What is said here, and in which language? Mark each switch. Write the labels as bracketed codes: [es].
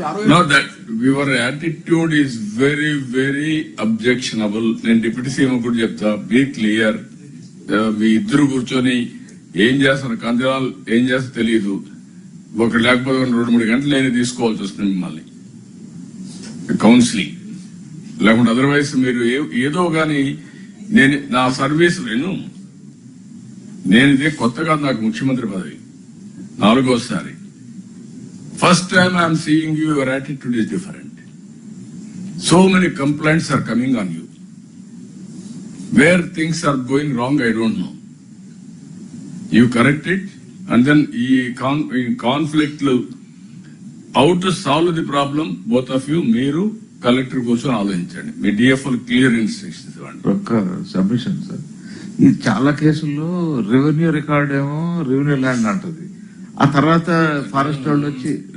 [en] No, that your attitude is very, very objectionable. [te] నేను deputy CM కూడా చెప్తా, [en] Be clear. [te] మీ ఇద్దరు కూర్చొని ఏం చేస్తారు, కందిరాలు ఏం చేస్తా తెలియదు. ఒకటి లేకపోతే 2-3 గంటలు నేను తీసుకోవాల్సి వస్తుంది మిమ్మల్ని కౌన్సిలింగ్. లేకుంటే అదర్వైజ్ మీరు ఏదో గాని నేను నా సర్వీస్ నేను ఇదే కొత్తగా నాకు ముఖ్యమంత్రి పదవి 4వ సారి. [en] First time I am seeing you, your attitude is different. So many complaints are coming on you. Where things are going wrong, I don't know. You correct it, and then in conflict, how to solve the problem, both of you, [te] Meeru, collector కోసం ఆలోచించండి. మీ DFO clear instructions ఇవ్వండి. ఒక submission sir, ఈ చాలా కేసుల్లో revenue record ఏమో revenue land అంటది, ఆ తర్వాత ఫారెస్ట్ వాళ్ళు వచ్చి